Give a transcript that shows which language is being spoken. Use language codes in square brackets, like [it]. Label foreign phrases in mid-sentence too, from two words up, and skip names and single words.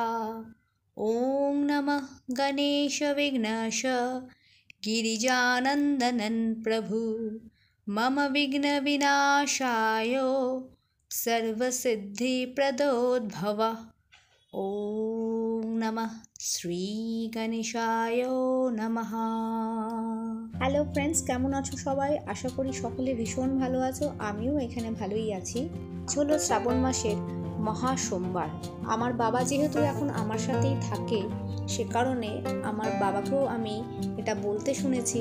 [sa] ॐ नमः गणेश विघ्नेश गिरिजानन्दनं प्रभु मम विघ्नविनाशाय सर्वसिद्धिप्रदोद्भव। ओम नमः শ্রী গণেশায় নমঃ। [en] hello friends, [bn] কেমন আছো সবাই? আশা করি সকলে ভীষণ ভালো আছো। আমিও এখানে ভালোই আছি। চলো, শ্রাবণ মাসের মহা সোমবার। আমার বাবা যেহেতু এখন আমার সাথেই থাকে, সে কারণে আমার বাবাকেও আমি এটা বলতে শুনেছি।